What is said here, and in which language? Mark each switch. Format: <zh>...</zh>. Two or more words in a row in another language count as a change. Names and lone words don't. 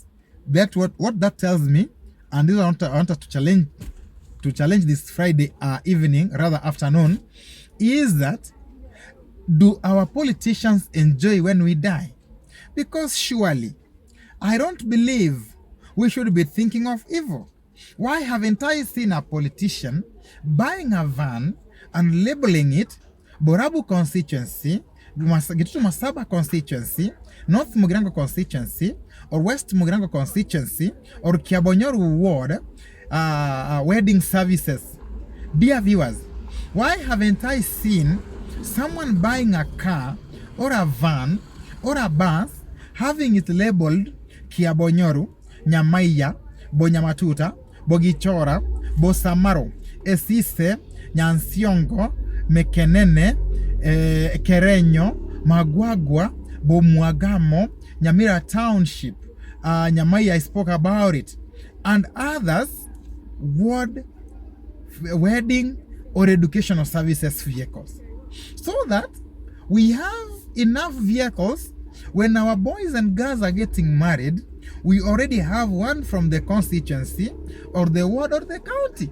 <en>That's what that tells me, and this I want to challenge this Friday evening, rather afternoon, is that do our politicians enjoy when we die? Because surely, I don't believe we should be thinking of evil. Why haven't I seen a politician buying a van and labeling it Borabu constituency, Gitutu Masaba constituency, North Mugirango constituency, or West Mugirango constituency, or Kiabonyoru ward wedding services? Dear viewers, why haven't I seen someone buying a car or a van or a bus having it labeled Kiabonyoru, Nyamaiya, Bonyamatuta, Bogichora, Bosamaro, Esise, Nyansiongo, Mekenene, Kerenyo, Magwagwa, Bomuagamo, Nyamira Township, Nyamaiya, I spoke about it, and others, wedding or educational services vehicles. So that we have enough vehicles when our boys and girls are getting married. We already have one from the constituency or the ward or the county.</en>